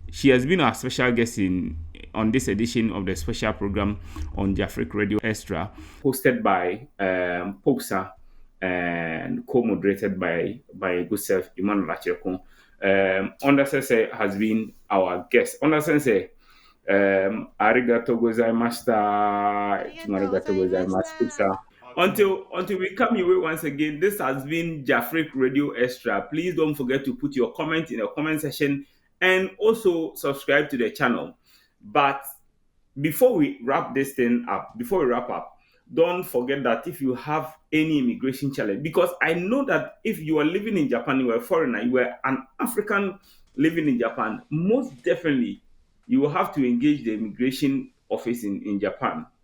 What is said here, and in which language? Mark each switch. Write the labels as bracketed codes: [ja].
[en] She has been our special guest on this edition of the special program on Jafric Radio Extra, hosted by Popsa and co-moderated by good self Emmanuel Achekun. Onda Sensei has been our guest. [ja] Onda Sensei, arigato gozaimashita. ありがとうございました。 [en] Popsa. Until we come your way once again, this has been Jafric Radio Extra. Please don't forget to put your comment in the comment section and also subscribe to the channel. But before we wrap this thing up, before we wrap up, don't forget that if you have any immigration challenge, because I know that if you are living in Japan, you are a foreigner, you are an African living in Japan, most definitely you will have to engage the immigration office in Japan.